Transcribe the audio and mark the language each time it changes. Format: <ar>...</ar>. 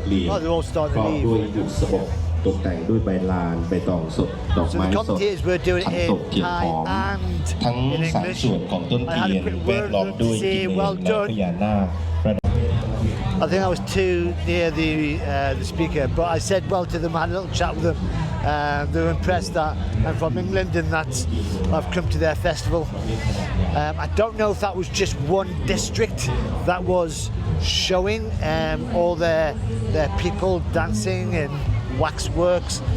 <en>But they're all starting to leave.</en> <th>ตกแต่งด้วยใบลานใบตองสดดอกไม้สด ผักตบเทียนหอมทั้งสามส่วนของต้นเทียนแวดล้อมด้วยกิเลสและพญานาค</th> <en>I think I was too near the speaker, but I said well to them. I had a little chat with them. They were impressed that I'm from England and that I've come to their festival. I don't know if that was just one district that was showing all their people dancing and waxworks.</en>